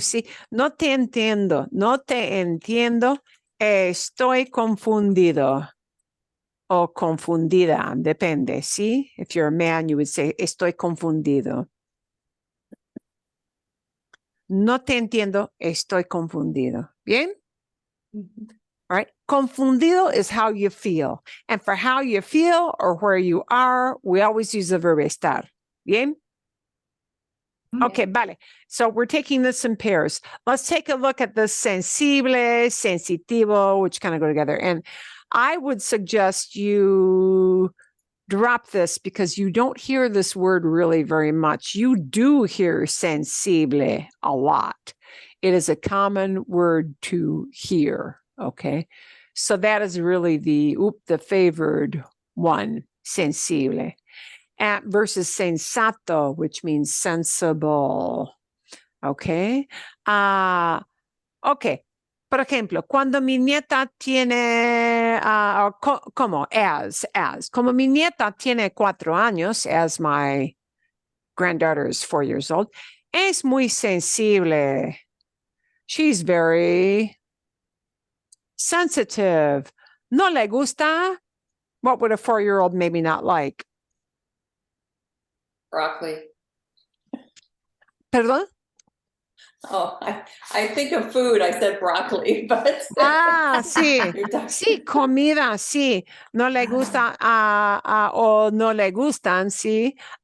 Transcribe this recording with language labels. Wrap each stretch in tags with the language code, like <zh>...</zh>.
<es>Sí, no te entiendo. No te entiendo. Estoy confundido. O confundida, depende, ¿sí?</es> <en>If you're a man, you would say,</en> <es>estoy confundido. No te entiendo, estoy confundido.</es> <en>¿Bien? All right. Confundido is how you feel. And for how you feel or where you are, we always use the verb estar. ¿Bien? Okay, vale. So we're taking this in pairs. Let's take a look at the sensible, sensitivo, which kind of go together. And I would suggest you drop this because you don't hear this word really very much. You do hear sensible a lot. It is a common word to hear, okay? So that is really the favored one, sensible. Versus sensato, which means sensible, okay? Okay.</en> <es>Por ejemplo, cuando mi nieta tiene, como mi nieta tiene 4 años,</es> <en>as my granddaughter is 4 years old,</en> <es>es muy sensible.</es> <en>She's very sensitive.</en> <es>No le gusta.</es> <en>What would a 4-year-old maybe not like? Broccoli.</en> <es>¿Perdón?</es> <en>Oh, I think of food, I said broccoli, but.</en> <es>Ah, sí.</es> <en>You're talking-</en> <es>Sí, comida, sí. No le gusta o no le gustan, sí.</es>